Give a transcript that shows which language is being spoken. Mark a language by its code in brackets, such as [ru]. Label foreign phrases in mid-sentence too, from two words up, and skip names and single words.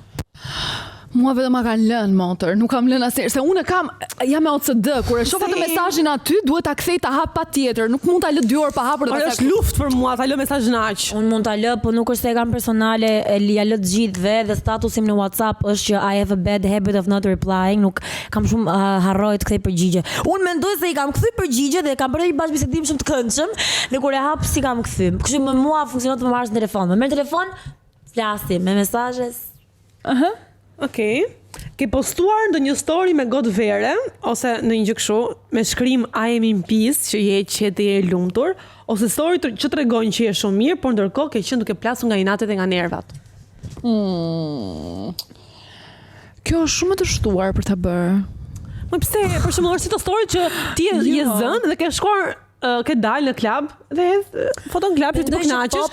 [sq] Mua vetëm ma kanë lënë motor, nuk kam lënë asnjëherë, se unë jam me OCD, kur e shoh atë mesazhin aty, duhet ta kthej ta hap patjetër, nuk mund ta lë 2 orë pa hapur. Është luftë për mua ta lë mesazhin aq. Unë mund ta lë, po nuk është se e kam personale, ja lë të gjithëve dhe statusim në WhatsApp është që [en] I have a bad habit of not replying, [sq] nuk kam shumë harroj të kthej përgjigje. Unë mendoj se i kam kthy përgjigje dhe kam bërë një bashkëbisedim shumë të këndshëm dhe kur e hap si kam kthy. Kështu me mua funksionon të më marrësh në telefon. Më merr telefon, flasim me mesazhe. Okej. Ke postuar ndonjë story me gotë vere ose ndonjë gjë kështu me shkrim [en] I am in peace, [sq] që je qetë e lumtur, ose story që tregojnë që je shumë mirë, por ndërkohë ke qenë duke plasur nga inatet e nga nervat? Kjo është shumë e të shtuar për ta bërë. Po pse, për shembull, është si të story që ti je zënë dhe ke shkuar ke dalë në klub dhe foton klub që ti po kënaqesh.